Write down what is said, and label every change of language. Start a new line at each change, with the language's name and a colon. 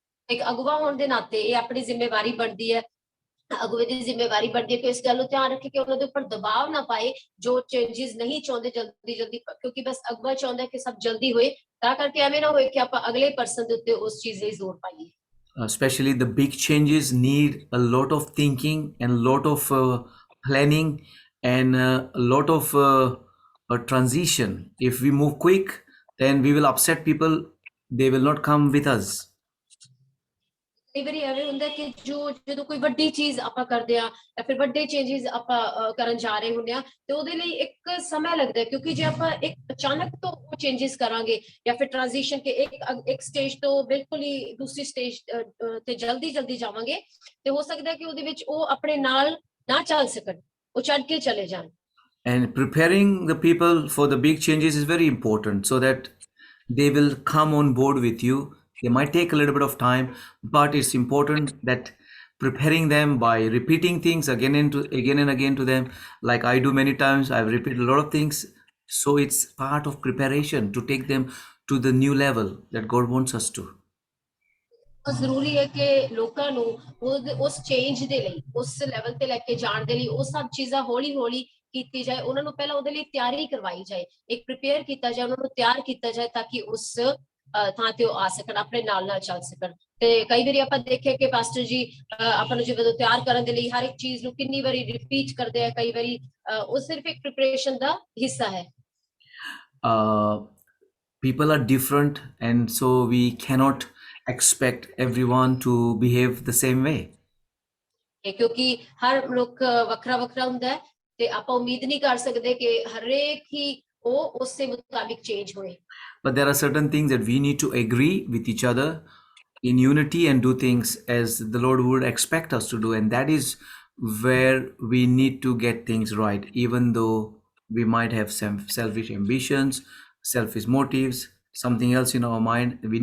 Punjabi: ਇੱਕ ਅਗਵਾ ਹੋਣ ਦੇ ਨਾਤੇ ਇਹ ਆਪਣੀ ਜ਼ਿੰਮੇਵਾਰੀ ਬਣਦੀ ਹੈ, ਅਗਵੇ ਦੀ ਜ਼ਿੰਮੇਵਾਰੀ ਬਣਦੀ ਹੈ ਕਿ ਇਸ ਗੱਲ ਨੂੰ ਧਿਆਨ ਰੱਖੇ ਕਿ ਉਹਨਾਂ ਦੇ ਉੱਪਰ ਦਬਾਅ ਨਾ ਪਾਏ ਜੋ ਚੇਂजेस ਨਹੀਂ ਚਾਹੁੰਦੇ ਜਲਦੀ, ਕਿਉਂਕਿ ਬਸ ਅਗਵਾ ਚਾਹੁੰਦਾ ਕਿ ਸਭ ਜਲਦੀ ਹੋਏ, ਤਾਂ ਕਰਕੇ ਐਵੇਂ ਨਾ ਹੋਏ ਕਿ ਆਪਾਂ ਅਗਲੇ ਪਰਸਨ ਦੇ ਉੱਤੇ ਉਸ ਚੀਜ਼ ਲਈ ਜ਼ੋਰ ਪਾਈਏ।
English: Especially the big changes need a lot of thinking and a lot of planning and a lot of a transition. If we move quick, then we will upset people. They will not come with us.
Punjabi: ਕਈ ਵਾਰੀ ਐਵੇਂ ਹੁੰਦਾ ਕਿ ਜਦੋਂ ਕੋਈ ਵੱਡੀ ਚੀਜ਼ ਆਪਾਂ ਕਰਦੇ ਆ ਜਾਂ ਫਿਰ ਵੱਡੇ ਚੇਂजेस ਆਪਾਂ ਕਰਨ ਜਾ ਰਹੇ ਹੁੰਦੇ ਆ ਤੇ ਉਹਦੇ ਲਈ ਇੱਕ ਸਮਾਂ ਲੱਗਦਾ, ਕਿਉਂਕਿ ਜੇ ਆਪਾਂ ਇੱਕ ਅਚਾਨਕ ਤੋਂ ਉਹ ਚੇਂजेस ਕਰਾਂਗੇ ਜਾਂ ਫਿਰ ਟ੍ਰਾਂਜੀਸ਼ਨ ਕੇ ਇੱਕ ਸਟੇਜ ਤੋਂ ਬਿਲਕੁਲ ਹੀ ਦੂਸਰੀ ਸਟੇਜ ਤੇ ਜਲਦੀ ਜਾਵਾਂਗੇ ਤੇ ਹੋ ਸਕਦਾ ਕਿ ਉਹਦੇ ਵਿੱਚ ਉਹ ਆਪਣੇ ਨਾਲ ਨਾ ਚੱਲ ਸਕਣ, ਉਹ ਛੱਡ ਕੇ ਚਲੇ ਜਾਣ।
English: And preparing the people for the big changes is very important so that they will come on board with you. They might take a little bit of time, but it's important that preparing them by repeating things again and again to them, like I do many times. I've repeated a lot of things, so it's part of preparation to take them to the new level that God wants us to.
Punjabi: ਜ਼ਰੂਰੀ ਹੈ ਕਿ ਲੋਕਾਂ ਨੂੰ ਉਸ change ਦੇ ਲਈ, ਉਸ level ਤੇ ਲੈ ਕੇ ਜਾਣ ਦੇ ਲਈ ਉਹ ਸਭ ਚੀਜ਼ਾਂ ਹੌਲੀ ਕੀਤੀ ਜਾਏ, ਉਹਨਾਂ ਨੂੰ ਪਹਿਲਾਂ ਉਹਦੇ ਲਈ ਤਿਆਰੀ ਕਰਵਾਈ ਜਾਏ, ਇੱਕ ਪ੍ਰਿਪੇਅਰ ਕੀਤਾ ਜਾਏ, ਉਹਨਾਂ ਨੂੰ ਤਿਆਰ ਕੀਤਾ ਜਾਏ ਤਾਂ ਕਿ ਉਸ ਥਾਂ ਤੇ ਉਹ ਆ ਸਕਣ, ਆਪਣੇ ਨਾਲ ਚੱਲ ਸਕਣ। ਤੇ ਕਈ ਵਾਰੀ ਆਪਾਂ ਦੇਖਿਆ ਕਿ ਪਾਸਟਰ ਜੀ ਆਪਾਂ ਨੂੰ ਜਦੋਂ ਤਿਆਰ ਕਰਨ ਦੇ ਲਈ ਹਰ ਇੱਕ ਚੀਜ਼ ਨੂੰ ਕਿੰਨੀ ਵਾਰੀ ਰਿਪੀਟ ਕਰਦੇ ਆ, ਕਈ ਵਾਰੀ ਉਹ ਸਿਰਫ ਇੱਕ ਪ੍ਰਿਪਰੇਸ਼ਨ ਦਾ ਹਿੱਸਾ ਹੈ।
English: People are different, and so we cannot expect everyone to behave the same way.
Punjabi: ਕਿਉਂਕਿ ਹਰ ਲੋਕ ਵੱਖਰਾ ਹੁੰਦਾ ਹੈ ਤੇ ਆਪਾਂ ਉਮੀਦ ਨਹੀਂ ਕਰ ਸਕਦੇ ਕਿ ਹਰੇਕ ਹੀ ਉਹ ਉਸੇ ਮੁਤਾਬਿਕ ਚੇਂਜ ਹੋਏ।
English: But there are certain things that we need to agree with each other in unity and do things as the Lord would expect us to do, and that is where we need to get things right, even though we might have some selfish ambitions, selfish motives, something else in our mind.